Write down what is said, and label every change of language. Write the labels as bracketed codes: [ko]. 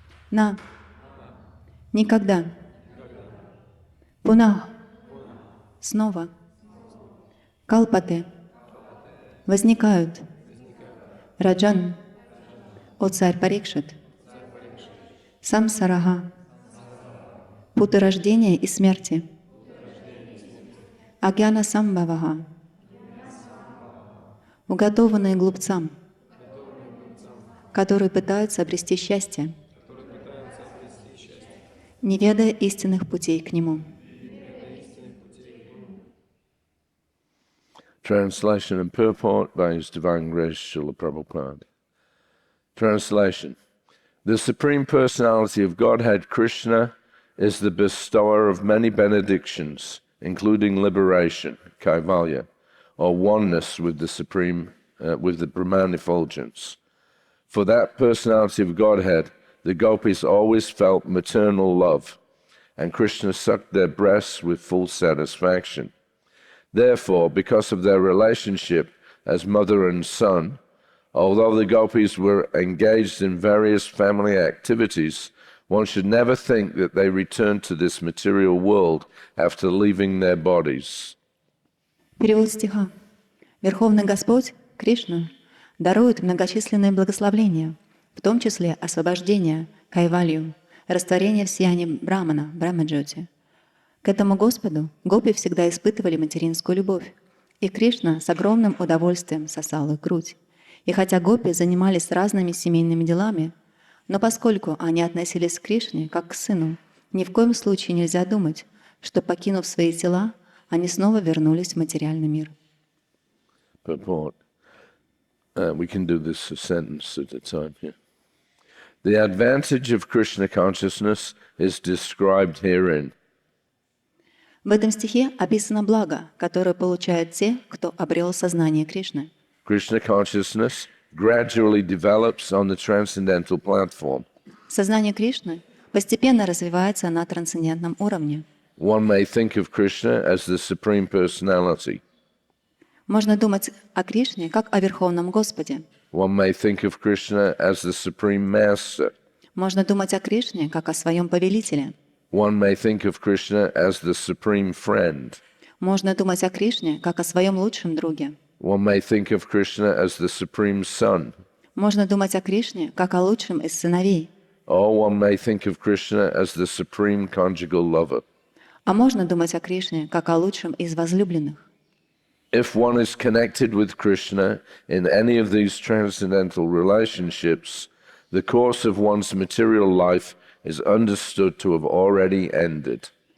[ru] На, никогда, пунах, снова, калпате, возникают, раджан, о царь Парикшит, самсарага, путы рождения и смерти, [sa] агьяна самбхаваха, [ru] уготованные глупцам, которые пытаются обрести счастье, не ведая истинных путей к нему. [en] Translation and purport by His Divine Grace Srila Prabhupada. Translation. The Supreme Personality of Godhead Krishna is the bestower of many benedictions, including liberation, kaivalya, or oneness with the Supreme, with the Brahman effulgence. For that personality of Godhead, the gopis always felt maternal love, and Krishna sucked their breasts with full satisfaction. Therefore, because of their relationship as mother and son, although the gopis were engaged in various family activities, one should never think that they returned to this material world after leaving their bodies. [ru] Перевод стиха. Верховный Господь, Кришна, дарует многочисленные благословления, в том числе освобождение, кайвалью, растворение в сиянии Брамана, Брамаджоти. К этому Господу гопи всегда испытывали материнскую любовь, и Кришна с огромным удовольствием сосал их грудь. И хотя гопи занимались разными семейными делами, но поскольку они относились к Кришне как к сыну, ни в коем случае нельзя думать, что, покинув свои тела, они снова вернулись в материальный мир. [en] Purport. We can do this a sentence at a time here. The advantage of Krishna consciousness is described herein. [ru] В этом стихе описано благо, которое получают те, кто обрел сознание Кришны. [en] Krishna consciousness gradually develops on the transcendental platform. [ru] Сознание Кришны постепенно развивается на трансцендентном уровне. [en] One may think of Krishna as the Supreme Personality. [ru] Можно думать о Кришне как о Верховном Господе. [en] One may think of Krishna as the Supreme Master. [ru] Можно думать о Кришне как о своем повелителе. [en] One may think of Krishna as the Supreme Friend. [ru] Можно думать о Кришне как о своем лучшем друге. [en] One may think of Krishna as the Supreme Son. [ru] Можно думать о Кришне как о лучшем из сыновей. [en] Or one may think of Krishna as the Supreme Conjugal Lover. [ru] А можно думать о Кришне как о лучшем из возлюбленных. [en] If one is connected with Krishna in any of these transcendental relationships, the course of one's material life is understood to have already ended.